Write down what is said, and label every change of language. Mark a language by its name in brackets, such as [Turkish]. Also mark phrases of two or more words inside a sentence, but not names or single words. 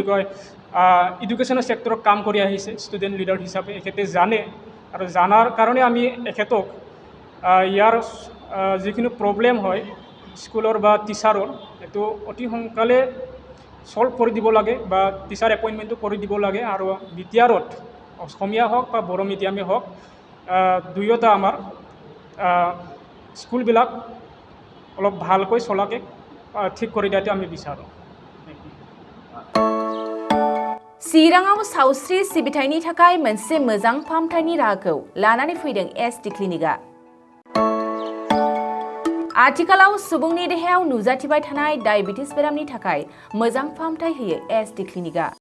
[Assamese] কয় এডুকেশ্যনৰ ছেক্টৰত কাম কৰি আহিছে [English] student leader [Assamese] হিচাপে এখেতে জানে আৰু জানাৰ কাৰণে আমি এখেতক ইয়াৰ যিখিনি প্ৰব্লেম হয় স্কুলৰ বা টিচাৰৰ এইটো অতি সোনকালে সলভ কৰি দিব লাগে বা [English] teacher appointment [Assamese] কৰি দিব লাগে আৰু বিটিআৰত অসমীয়া হওক বা বড়ো মিডিয়ামে হওক দুয়োটা আমাৰ স্কুলবিলাক অলপ ভালকৈ চলাকৈ ঠিক কৰি দিয়াটো আমি বিচাৰোঁ [Bodo] चिराङाव सावस्रि सिबिथायनि थाखाय मोनसे मोजां फाहामथायनि राहाखौ लानानै फैदों एसटि क्लिनिकआ आथिखालाव सुबुंनि देहायाव नुजाथिबाय थानाय डायबिटिस बेरामनि थाखाय मोजां फाहामथाय होयो एसटि क्लिनिकआ